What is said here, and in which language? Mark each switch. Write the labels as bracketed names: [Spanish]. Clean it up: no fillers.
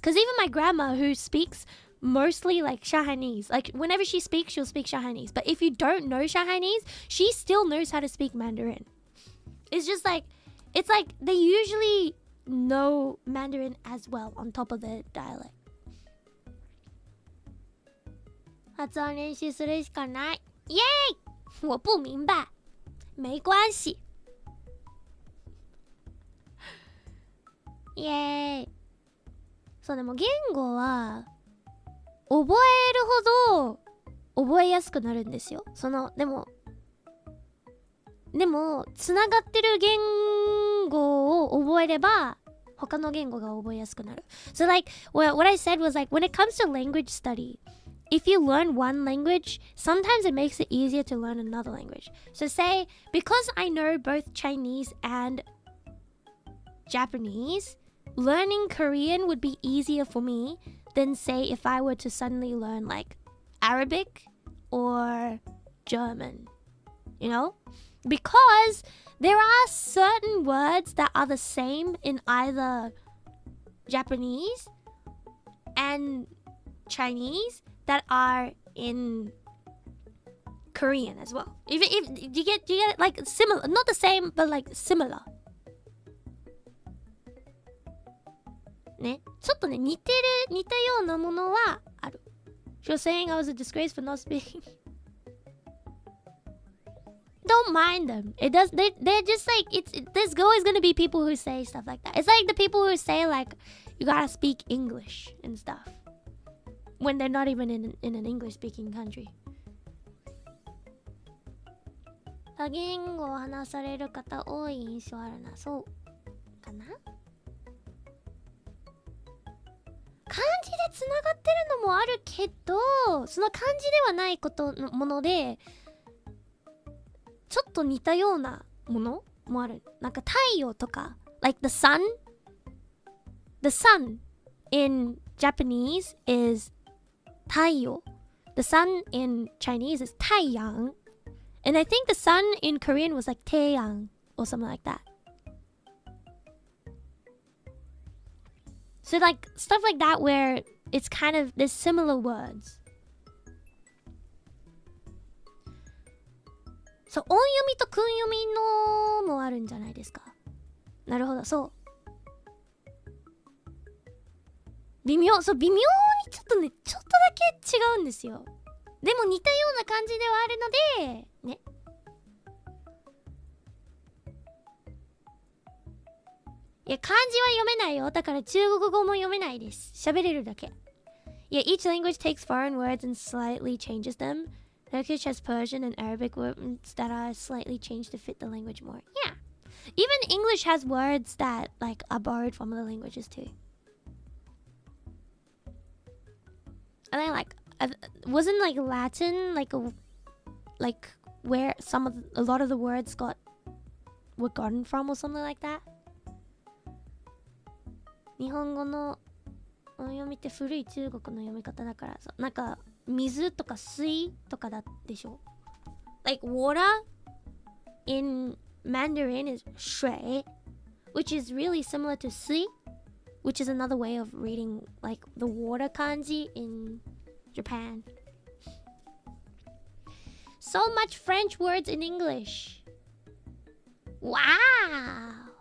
[English] Because even my grandma, who speaks mostly like Shanghainese, like whenever she speaks, she'll speak Shanghainese. But if you don't know Shanghainese, she still knows how to speak Mandarin. It's just like, it's like they usually know Mandarin as well on top of the dialect. [Japanese] 発音練習するしかない。イエーイ！ [Chinese] 我不明白。没关系。 [Japanese] イエーイ。そうでも言語は覚えるほど覚えやすくなるんですよ。でもつながってる言語を覚えれば他の言語が覚えやすくなる。 [English] So like what I said was like when it comes to language study, if you learn one language, sometimes it makes it easier to learn another language. So say because I know both Chinese and Japanese, learning Korean would be easier for me than, say, if I were to suddenly learn like Arabic or German, you know? Because there are certain words that are the same in either Japanese and Chinese that are in Korean as well. If you get like similar, not the same, but like similar. [Japanese] ね、ちょっとね、似たようなものはある。 [English] She was saying I was a disgrace for not speaking. Don't mind them. It does. They're just like there's always gonna be people who say stuff like that. It's like the people who say like you gotta speak English and stuff when they're not even in an English-speaking country. [Japanese] 多言語を話される方多い印象あるな。そうかな。漢字でつながってるのもあるけど、その漢字ではないものでちょっと似たようなものもある。なんか太陽とか [English] like the sun in Japanese is 太陽. The sun in Chinese is 太陽. And I think the sun in Korean was like 太陽 or something like that. So like stuff like that where it's kind of there's similar words. [Japanese] そう、音読みと訓読みのもあるんじゃないですか。なるほど、そう。微妙にちょっとね、ちょっとだけ違うんですよ。でも似たような感じではあるので、ね。いや、漢字は読めないよ。だから中国語も読めないです。喋れるだけ。 [English] Yeah, each language takes foreign words and slightly changes them. Turkish has Persian and Arabic words that are slightly changed to fit the language more. Yeah. Even English has words that like are borrowed from other languages too. And then like wasn't like Latin like where a lot of the words were gotten from or something like that? [Japanese] 日本語の音読みって古い中国の読み方だからさ、なんか水とか水とかだでしょ。 [English] Like water in Mandarin is 水 which is really similar to 水 which is another way of reading like the water kanji in Japan. So much French words in English. Wow.